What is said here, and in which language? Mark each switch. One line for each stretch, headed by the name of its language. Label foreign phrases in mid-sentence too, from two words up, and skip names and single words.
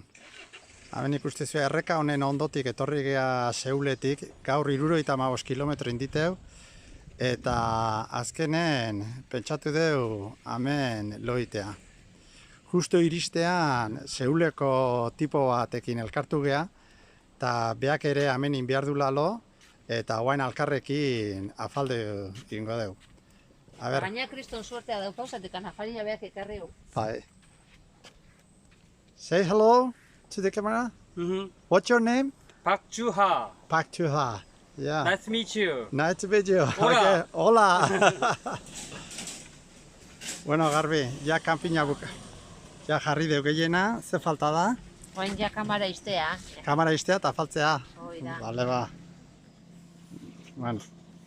Basque: Hemen ikuste zue erreka honen ondotik etorri gea Seuletik, gaur 75 kilometro inditeu, eta azkenen pentsatu deu hemen loitea. Justo iristean Seuleko tipo batekin elkartu gea, eta beak ere hemen inbiar du lalo, eta guain alkarrekin afalde ingo deu. Baina kriston suertea daukauzatik anafaria beak ekarri hu.
English: Bye. Say hello to the camera. What's your name? Park Joo-ha. Park Joo-ha. Yeah. Nice to meet you. Nice to meet you. Hola. Okay. Hola.
Basque: Bueno, Garbi, ja kanpina buka. Ja jarri deu gehiena, ze falta da? Oain ja kamara iztea. Kamera iztea eta afaltzea. Hoi da. Vale, ba. Bueno.